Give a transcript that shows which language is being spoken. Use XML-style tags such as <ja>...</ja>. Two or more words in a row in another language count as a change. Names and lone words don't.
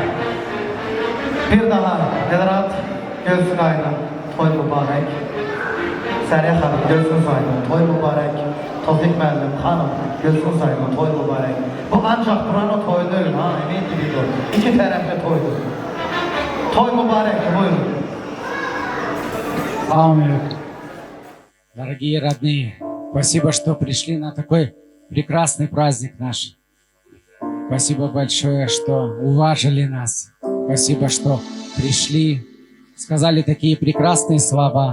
<az>Bir daha Elrat Gülsün Ayna toy mübarek. Seriye Hanım Gülsün Sayın toy mübarek. Tofik Mellim Hanım Gülsün Sayın toy mübarek. Bu ancak buranın toyu değil ha emin gibi toy. İki taraflı toydu. Toy mübarek buyurun.</az> <ru>Аминь. Дорогие родные, спасибо, что пришли на такой прекрасный праздник наш. Спасибо большое, что уважили нас. Спасибо, что пришли, сказали такие прекрасные слова.</ru>